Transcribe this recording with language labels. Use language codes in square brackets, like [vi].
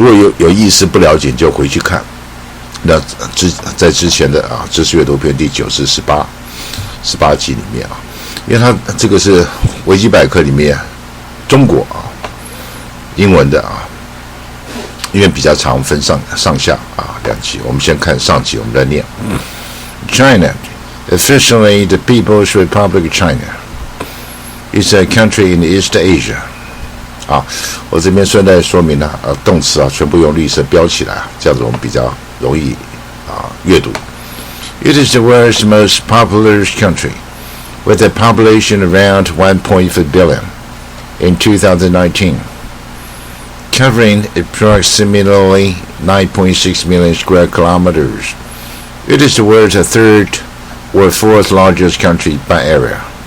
[zh] 如果有意思不了解，就回去看。那在之前的啊知识阅读篇第9至18集里面啊，因为它这个是维基百科里面中国啊英文的啊。因为比较长，分上下啊2集，我们先看上集，我们来念。 [en] China, officially the People's Republic of China, is a country in East Asia. [zh] 啊，我这边顺带说明了，动词啊全部用绿色标起来，这样子我们比较容易啊阅读。 [en] It is the world's most populous country, with a population around 1.4 billion in 2019.Covering approximately 9.6 million square kilometers. It is the world's third or fourth largest country by area.